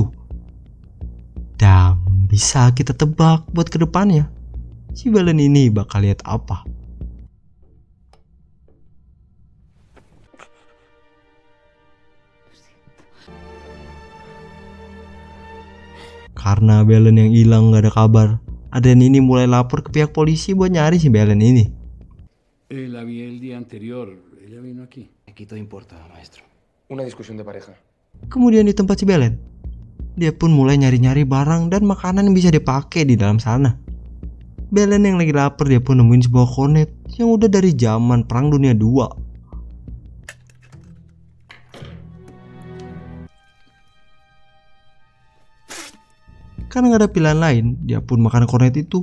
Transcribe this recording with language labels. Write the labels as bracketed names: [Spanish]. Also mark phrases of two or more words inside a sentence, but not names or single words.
[Indonesian] Dan bisa kita tebak buat kedepannya, si Belen ini bakal lihat apa. Karena Belen yang hilang gak ada kabar, Adrian ini mulai lapor ke pihak polisi buat nyari si Belen ini. [Spanish] La vi el día anterior. Ella vino aquí. Aquí todo importa, maestro. Una discusión de pareja. [Indonesian] Kemudian di tempat si Belen, dia pun mulai nyari-nyari barang dan makanan yang bisa dipakai di dalam sana. Belen yang lagi lapar, dia pun nemuin sebuah kornet yang udah dari zaman Perang Dunia II. Karena gak ada pilihan lain, dia pun makan kornet itu.